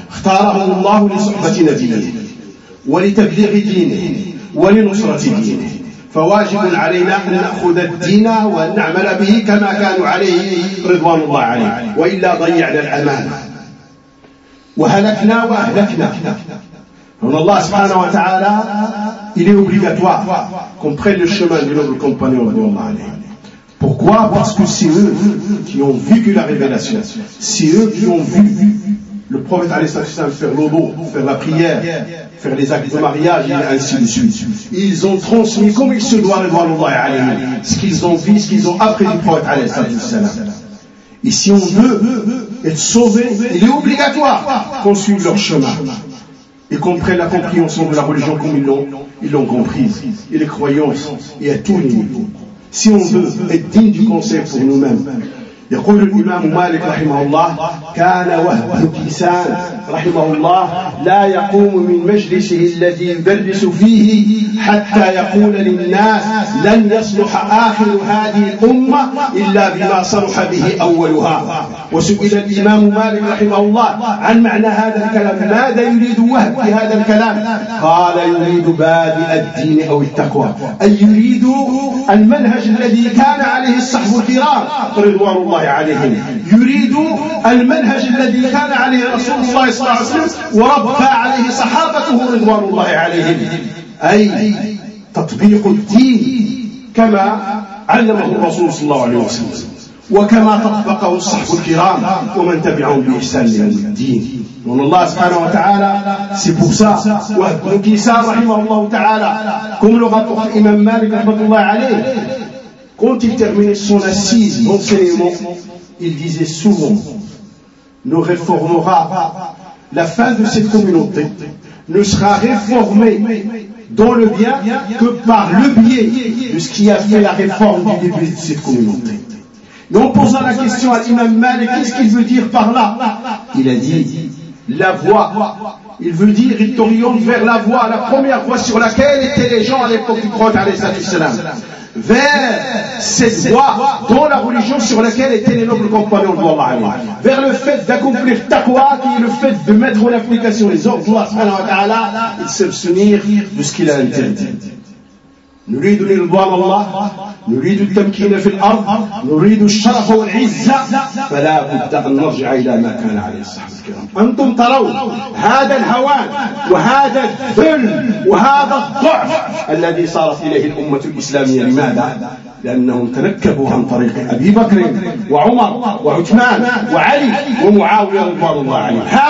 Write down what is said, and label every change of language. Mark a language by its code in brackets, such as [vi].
[ar] اختارهم الله لصحبة نبيه ولتبليغ دينه ولنصرة دينه، فواجب علينا أن نأخذ الدين وأن نعمل به كما كانوا عليه رضوان الله عليه، وإلا ضيعنا الأمانة وهلكنا وأهلكنا. فإن الله سبحانه وتعالى [fr] il est obligatoire qu'on prenne le chemin de nos compagnons رضوان الله عليه. Pourquoi? Parce que c'est eux qui ont vécu la révélation, c'est eux qui ont vu le prophète alayhi salatu wasalam faire l'eau, faire la prière, faire les actes de mariage et ainsi de suite. Ils ont transmis comme il se doit le voir Allah alayhi, ce qu'ils ont vu, ce qu'ils ont appris du prophète alayhi salatu wasalam. Et si on veut être sauvé, il est obligatoire qu'on suive leur chemin. et comprennent la compréhension de la religion comme ils l'ont comprise, et les croyances, et à tout niveau. Si on veut être digne du conseil pour nous-mêmes, [ar] يقول الإمام مالك رحمه الله كان وهب كيسان رحمه الله لا يقوم من مجلسه الذي يدرس فيه حتى يقول للناس لن يصلح آخر هذه الأمة إلا بما صلح به أولها. وسئل الإمام مالك رحمه الله عن معنى هذا الكلام، ماذا يريد وهب في هذا الكلام؟ قال يريد بادئ الدين أو التقوى، أي يريد المنهج الذي كان عليه الصحابة الكرام رضوان الله عليهم، يريد المنهج الذي كان عليه رسول الله صلى الله عليه وسلم وربى عليه صحابته رضوان الله عليهم، أي تطبيق الدين كما علمه الرسول صلى الله عليه وسلم وكما تطبقه الصحابة الكرام ومن تبعهم بإحسان إلى الدين. [fr] Donc Allah subhanahu wa ta'ala, c'est pour ça. Ibn Kisan rahimahullah ta'ala, comme le rapporte l'imam Malik rahmatullah alayh, quand il terminait son assise d'enseignement, il disait souvent, ne réformera pas la fin de cette communauté, ne sera réformée dans le bien que par le biais de ce qui a fait la réforme du début de cette communauté. Mais en posant la question à l'imam Malik, qu'est-ce qu'il veut dire par là? Il a dit, la voie. Il veut dire, il t'oriente vers la voie, la première voie sur laquelle étaient les gens à l'époque du prophète alayhi salatu wassalam. Vers cette voie dans la religion sur laquelle étaient les nobles compagnons de Allah, vers le fait d'accomplir taqwa, qui est le fait de mettre en application les ordres de Allah et de s'abstenir de ce qu'il a interdit. [ar] نريد للبوء الله نريد التمكين في الأرض نريد الشرف والعزة فلا بد أن نرجع إلى ما كان عليه الصحابة الكرام. أنتم ترون هذا الهوان وهذا الذل وهذا الضعف الذي صارت إليه الأمة الإسلامية، لماذا؟ لأنهم تنكبوا عن طريق أبي بكر وعمر وعثمان وعلي ومعاوية رضي الله عنهم.